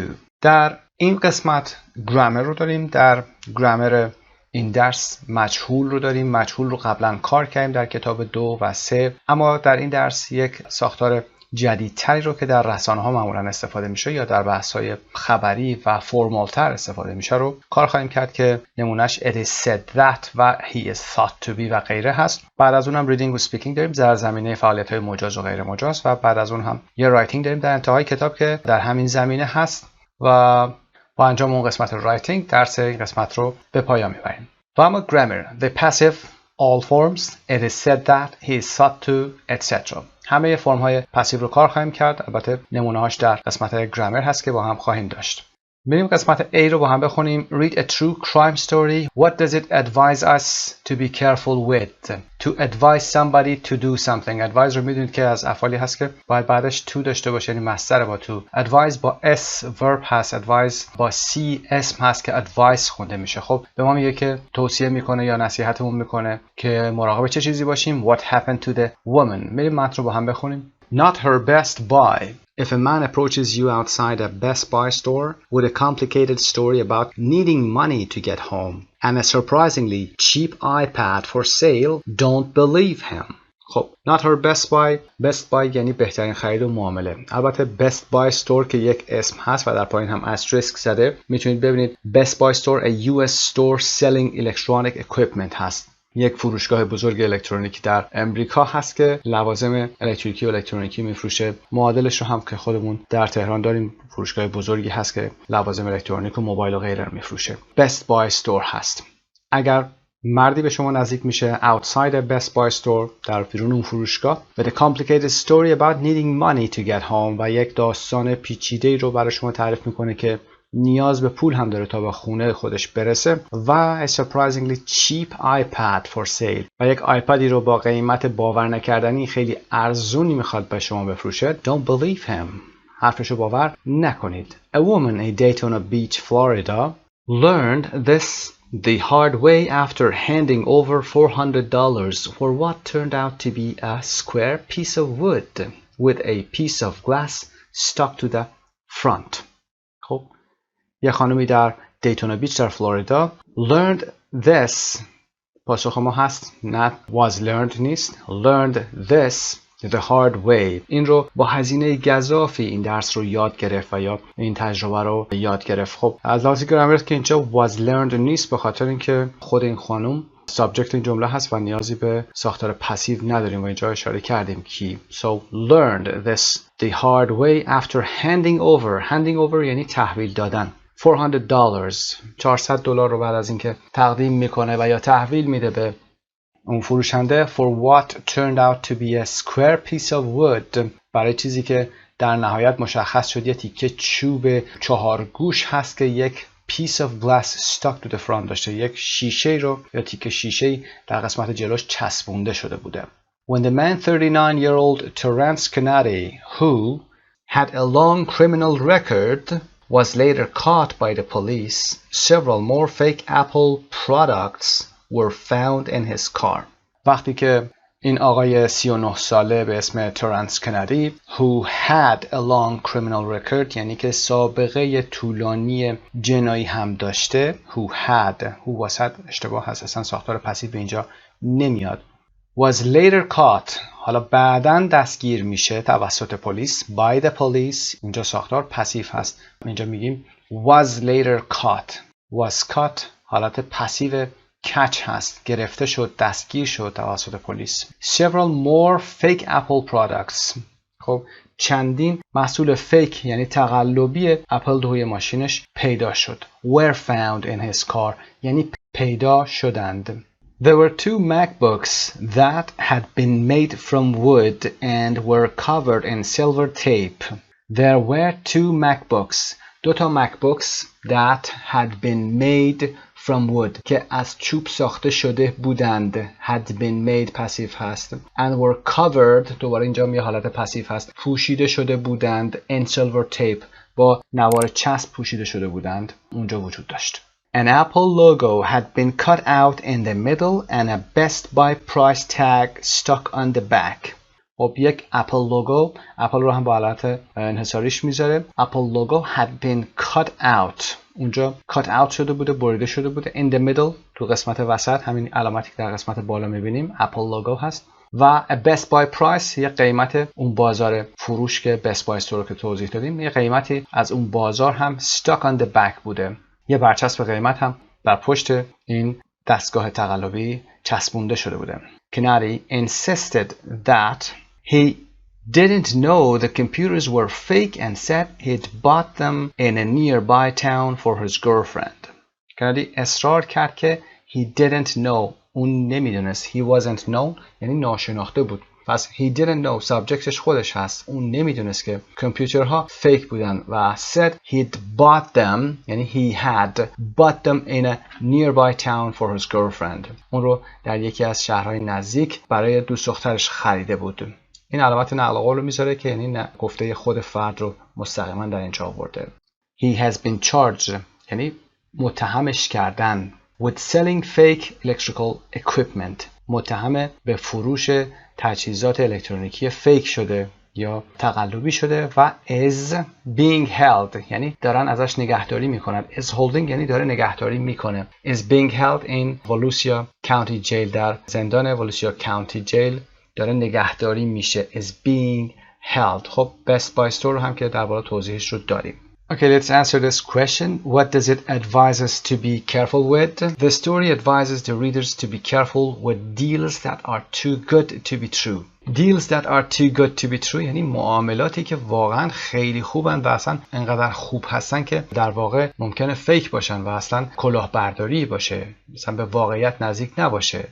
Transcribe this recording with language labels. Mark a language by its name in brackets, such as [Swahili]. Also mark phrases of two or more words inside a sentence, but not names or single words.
[Persian] در این قسمت گرامر رو داریم. در گرامر این درس مجهول رو داریم. مجهول رو قبلا کار کردیم در کتاب 2 و 3، اما در این درس یک ساختار جدیدتری رو که در رسانه ها معمولا استفاده میشه یا در بحث های خبری و فرمالتر استفاده میشه رو کار خواهیم کرد که نمونهش [English] it is said that [Persian] و [English] he is thought to be [Persian] و غیره هست. بعد از اون هم reading و speaking داریم در زمینه فعالیت های مجاز و غیر مجاز و بعد از اون هم یه writing داریم در انتهای کتاب که در همین زمینه هست و با انجام اون قسمت رایتینگ درس این قسمت رو به پایان میبریم. و اما [English] grammar the passive all forms it is said that he is thought to etc. [Persian] همه فرم های پسیو رو کار خواهیم کرد. البته نمونه هاش در قسمت گرامر هست که با هم خواهیم داشت. بریم قسمت A رو با هم بخونیم. [English] Read a true crime story. What does it advise us to be careful with? To advise somebody to do something. [Persian] Advise رو میدونید که از افعالی هست که باید بعدش to داشته باشه، یعنی مصدر با to. Advise با [English] s verb [Persian] هست. Advise با c اسم هست که advice خونده میشه. خب به ما میگه که توصیه میکنه یا نصیحتمون میکنه که مراقب چه چیزی باشیم. [English] What happened to the woman? [Persian] بریم متن رو با هم بخونیم. [English] Not her best buy. If a man approaches you outside a Best Buy store with a complicated story about needing money to get home and a surprisingly cheap iPad for sale, don't believe him. [Persian] خب [English] not her best buy. best buy [Persian] یعنی بهترین خرید و معامله. البته Best Buy store که یک اسم هست و در پایین هم استریسک زده. میتونید ببینید [English] Best Buy store a US store selling electronic equipment هست. [Persian] یک فروشگاه بزرگ الکترونیکی در امریکا هست که لوازم الکتریکی و الکترونیکی میفروشه. معادلش رو هم که خودمون در تهران داریم، فروشگاه بزرگی هست که لوازم الکترونیک و موبایل و غیره رو میفروشه. Best Buy store هست. اگر مردی به شما نزدیک میشه [English] outside a Best Buy store [Persian] در بیرون اون فروشگاه [English] with a complicated story about needing money to get home [Persian] و یک داستان پیچیده‌ای رو برای شما تعریف میکنه که نیاز به پول هم داره تا به خونه خودش برسه و [English] a surprisingly cheap iPad for sale [Persian] و یک آیپدی رو با قیمت باور نکردنی خیلی ارزونی میخواد به شما بفروشه. [English] Don't believe him. [Persian] حرفشو باور نکنید. [English] A woman in Daytona Beach, Florida learned this the hard way after handing over $400 for what turned out to be a square piece of wood with a piece of glass stuck to the front. [Persian] خب یه خانمی در دیتونا بیچ در فلوریدا [English] learned this. [Persian] پاسخ ما هست [English] not was learned [Persian] نیست. [English] learned this the hard way. [Persian] این رو با هزینه گزافی این درس رو یاد گرفت و یا این تجربه رو یاد گرفت. خب از لحاظ گرامر که اینجا [English] was learned [Persian] نیست به خاطر اینکه خود این خانم سابجکت این جمله هست و نیازی به ساختار پسیو نداریم و اینجا اشاره کردیم کی. [English] So learned this the hard way after handing over [Persian] یعنی تحویل دادن. $400 رو بعد از اینکه تقدیم میکنه و یا تحویل میده به اون فروشنده [English] for what turned out to be a square piece of wood [Persian] برای چیزی که در نهایت مشخص شد یه تیکه چوب 4 گوش هست که یک [English] piece of glass stuck to the front [Persian] داشته. یک شیشه رو یا تیکه شیشه در قسمت جلوش چسبونده شده بوده. [English] When the man 39-year-old Terence Kennedy who had a long criminal record was later caught by the police, several more fake Apple products were found in his car. [Persian] وقتی که این آقای 39 ساله به اسم ترنس کندی [English] who had a long criminal record [Persian] یعنی که سابقه طولانی جنایی هم داشته who واسط اشتباه هست، اصلا ساختار پسیو به اینجا نمیاد. [English] was later caught [Persian] حالا بعداً دستگیر میشه توسط پلیس. [English] by the police [Persian] اینجا ساختار پسیو هست. اینجا میگیم [English] was later caught. was caught [Persian] حالت پسیو catch هست. گرفته شد، دستگیر شد توسط پلیس. [English] several more fake Apple products. [Persian] خب چندین محصول فیک یعنی تقلبی اپل توی ماشینش پیدا شد. [English] were found in his car [Persian] یعنی پیدا شدند. [English] There were two MacBooks that had been made from wood and were covered in silver tape. There were two MacBooks. [Persian] دو تا MacBooks [English] that had been made from wood [Persian] که از چوب ساخته شده بودند. [English] had been made [Persian] پسیو هست. [English] and were covered [Persian] دوباره اینجا می حالت پسیو هست. پوشیده شده بودند. [English] in silver tape [Persian] با نوار چسب پوشیده شده بودند. اونجا وجود داشت. [English] An Apple logo had been cut out in the middle and a Best Buy price tag stuck on the back. [Persian] خب یک اپل لوگو، اپل رو هم با حالت انحصاریش میذاره. [English] Apple logo had been cut out. [Persian] اونجا [English] cut out [Persian] شده بوده، بریده شده بوده. [English] In the middle [Persian] تو قسمت وسط، همین علامتی که در قسمت بالا میبینیم Apple logo هست. و a Best Buy price یه قیمت اون بازار فروش که Best Buy store رو که توضیح دادیم، یه قیمتی از اون بازار هم [English] stuck on the back [Persian] بوده. یه برچسب قیمت هم بر پشت این دستگاه تقلبی چسبونده شده بوده. [English] Kennedy insisted that he didn't know the computers were fake and said he'd bought them in a nearby town for his girlfriend. [Persian] Kennedy اصرار کرد که [English] he didn't know [Persian] اون نمیدونست. [English] he wasn't known [Persian] یعنی ناشناخته بود. پس [English] he didn't know [Persian] سابجکتش خودش هست. اون نمیدونست که کامپیوترها فیک بودن و [English] said he'd bought them یعنی he had bought them in a nearby town for his girlfriend. [Persian] اون رو در یکی از شهرهای نزدیک برای دوست دخترش خریده بود. این علامت نقل قول رو میذاره که یعنی گفته خود فرد رو مستقیما در اینجا آورده. [English] He has been charged [Persian] یعنی متهمش کردن. [English] with selling fake electrical equipment [Persian] متهم به فروش تجهیزات الکترونیکی فیک شده یا تقلبی شده. و [English] is being held [Persian] یعنی دارن ازش نگهداری میکنن. [English] is holding [Persian] یعنی داره نگهداری میکنه. [English] is being held in Volusia County Jail [Persian] در زندان Volusia County Jail داره نگهداری میشه. [English] is being held. [Persian] خب Best Buy store رو هم که در بالا توضیحش رو داریم. [English] Okay, let's answer this question. What does it advise us to be careful with? The story advises the readers to be careful with deals that are too good to be true. Deals that are too good to be true [Persian] یعنی معاملاتی که واقعا خیلی خوبن و اصلا انقدر خوب هستن که در واقع ممکنه فیک باشن و اصلا کلاهبرداری باشه، مثلا به واقعیت نزدیک نباشه.